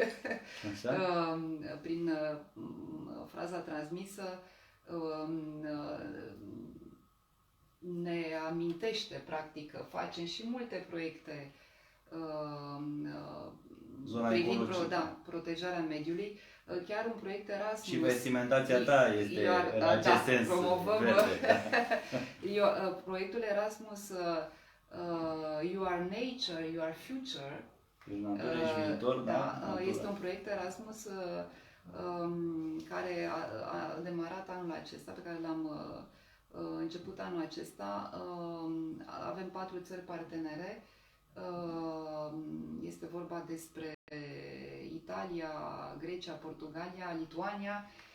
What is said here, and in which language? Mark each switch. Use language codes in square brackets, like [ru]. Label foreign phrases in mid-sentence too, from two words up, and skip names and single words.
[ro] Prin fraza transmisă ne amintește, practic, că facem și multe proiecte privind protejarea mediului. Chiar un proiect Erasmus. Și vestimentația ta este în acest sens. Promovăm proiectul Erasmus, [en] You are nature, you are future. [ro] Viitor, este un proiect Erasmus care a demarat anul acesta, pe care l-am început anul acesta. Avem 4 țări partenere. Este vorba despre Italia, Grecia, Portugalia, Lituania.